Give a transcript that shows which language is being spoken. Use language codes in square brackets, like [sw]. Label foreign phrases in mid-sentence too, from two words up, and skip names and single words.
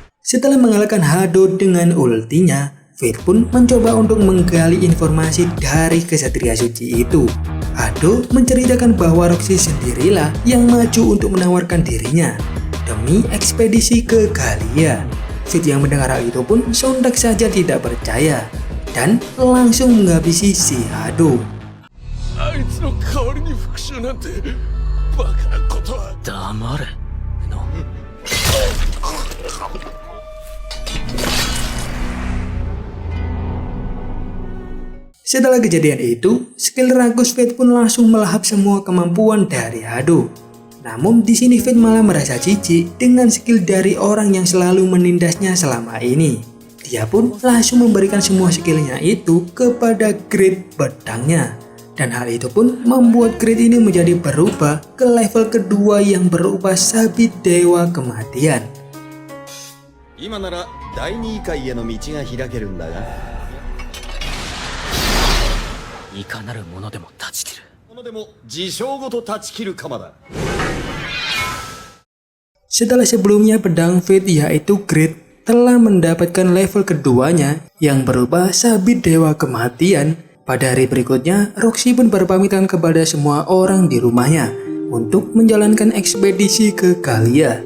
[id] Setelah mengalahkan Hado dengan ultinya, Fate pun mencoba untuk menggali informasi dari kesatria suci itu. Hado menceritakan bahwa Roxy sendirilah yang maju untuk menawarkan dirinya demi ekspedisi ke Galia. Fate yang mendengar hal itu pun sontak saja tidak percaya dan langsung menghabisi si Hado. [ja] あいつの代わりに復讐なんてバカなことは。黙れの。 [id] Setelah kejadian itu, skill rakus Fate pun langsung melahap semua kemampuan dari Hado. Namun di sini Fate malah merasa jijik dengan skill dari orang yang selalu menindasnya selama ini. Dia pun langsung memberikan semua skillnya itu kepada Grid pedangnya. Dan hal itu pun membuat Grid ini menjadi berubah ke level kedua yang berupa sabit dewa kematian. [ja] 今なら第二位階への道が開けるんだが。いかなるものでも断ち切る。ものでも自称ごと断ち切る鎌だ。 [id] Setelah sebelumnya pedang Fate yaitu Grid telah mendapatkan level keduanya yang berupa sabit dewa kematian, pada hari berikutnya Roxy pun berpamitan kepada semua orang di rumahnya untuk menjalankan ekspedisi ke Galia.